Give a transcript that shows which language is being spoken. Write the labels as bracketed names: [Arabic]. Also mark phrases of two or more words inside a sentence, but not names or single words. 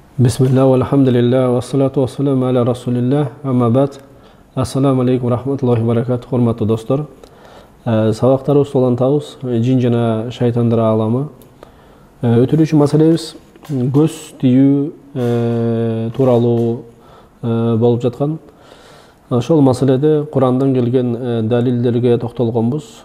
[Arabic] بسم الله والحمد لله والصلاة والسلام على رسول الله أما بعد. السلام عليكم ورحمة الله وبركاته, [Turkmen] hormatly dostlar. [Kyrgyz] Сабактарыбыз улантабыз, жин жана шайтандар аламы. Өтүрүүчү маселебиз көз тийүү тууралуу болуп жаткан. Ошол маселеде Курандан келген далилдерге токтолгонбуз.